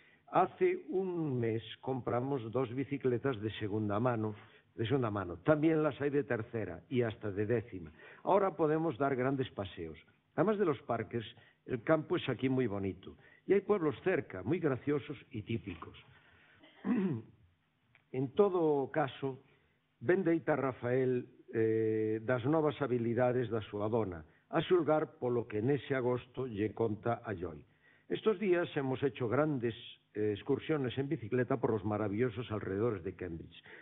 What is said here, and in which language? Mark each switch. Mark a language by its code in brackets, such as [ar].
[es] Hace un mes compramos 2 bicicletas de segunda mano, también las hay de tercera y hasta de décima. Ahora podemos dar grandes paseos. Además de los parques, el campo es aquí muy bonito y hay pueblos cerca, muy graciosos y típicos. [gl] En todo caso, ben deita Rafael das novas habilidades da súa dona, a xulgar polo que nese agosto lle conta a Joy. [es] Estos días hemos hecho grandes excursiones en bicicleta por los maravillosos alrededores de Cambridge.